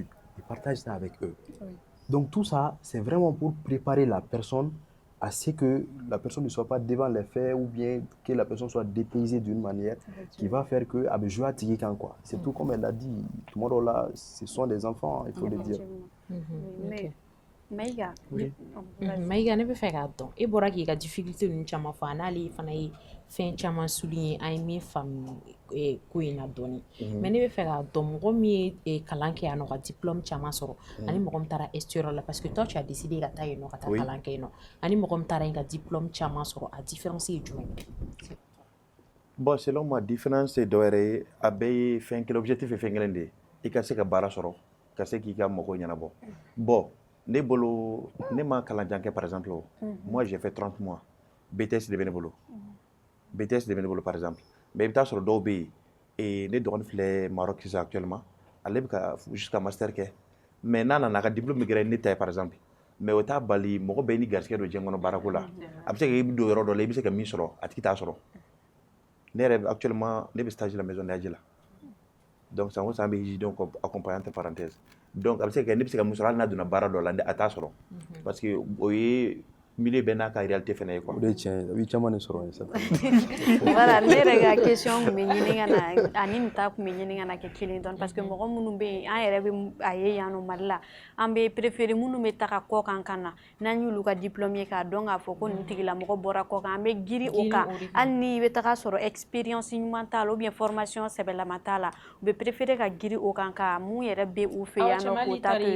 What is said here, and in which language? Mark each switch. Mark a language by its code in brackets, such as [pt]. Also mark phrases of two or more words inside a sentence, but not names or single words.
[fr] Ils partagent ça avec eux. Donc tout ça, c'est vraiment pour préparer la personne à ce que la personne ne soit pas devant les faits ou bien que la personne soit dépaysée d'une manière qui va faire que quoi. C'est tout comme elle l'a dit. Tomorrow là, ce sont des enfants, il faut le dire. Mais Maïga. [bm] Maïga ne bɛ fɛ k'a dɔn e bɔra k'i ka difficulté ninnu caman fɔ n'ale fana ye fɛn caman souligner an ye min faamu ko in na dɔɔni mais ne bɛ fɛ k'a dɔn mɔgɔ min ye kalan kɛ yan nɔ ka diplôme caman sɔrɔ ani mɔgɔ min taara extérieur la [fr] parce que toi tu as décidé [bm] ka taa yen nɔ ka taa kalan kɛ yen nɔ ani mɔgɔ min taara yen ka diplôme caman sɔrɔ a différence ye jumɛn ye? [fr] Bon, selon moi, différence c'est d'oreille, [bm] a bɛɛ fɛn kelen [fr] objectif est [bm] fɛn kelen de ye i ka se ka baara sɔrɔ ka se k'i ka mɔgɔw ɲɛnabɔ. Bon, ne bolo ne ma kalanjan kɛ [fr] par exemple moi j'ai fait 30 mois BTS [bm] de bɛ ne bolo BTS de bɛ ne bolo [fr] par exemple [bm] mais i bɛ taa sɔrɔ dɔw bɛ yen ne dɔgɔnin filɛ Maroc sisan actuellement ale bɛ ka [fr] jusqu'à master [bm] kɛ mais n'a nana a ka diplôme gɛrɛ ne ta ye [fr] par exemple [bm] mais o t'a bali mɔgɔ bɛɛ ni garisɛgɛ don diɲɛ kɔnɔ baarako la a bɛ se ka i don yɔrɔ dɔ la i bɛ se ka min sɔrɔ a tigi t'a sɔrɔ ne yɛrɛ actuellement ne bɛ stage la maison d'Aji la donc sango san bɛ hijidenw accompagner [fr] entre parenthèses [bm] donc a bɛ se ka kɛ ne bɛ se ka min sɔrɔ hali n'a donna baara dɔ la a t'a sɔrɔ [fr] parce que [bm] o ye milieu bɛɛ n'a ka réalité fɛnɛ ye quoi. O de ye tiɲɛ ye a bɛ caman de sɔrɔ yen sa. Voilà, ne yɛrɛ ka question kun bɛ ɲini ka na ani nin ta kun bɛ ɲini ka na kɛ kelen dɔɔni [fr] parce que [bm] mɔgɔ minnu bɛ yen an yɛrɛ bɛ a ye yan nɔ Mali la an bɛ préférer minnu bɛ taga kɔ kan ka na n'an y'olu ka diplôme ye k'a dɔn k'a fɔ ko nin tigilamɔgɔ bɔra kɔ kan an bɛ girin o kan hali ni i bɛ taga sɔrɔ expérience ɲuman t'a la [fr] ou bien formation [bm] sɛbɛlama t'a la u bɛ préférer ka girin o kan ka mun yɛrɛ bɛ u fɛ yan nɔ k'o ta to yen nɔ.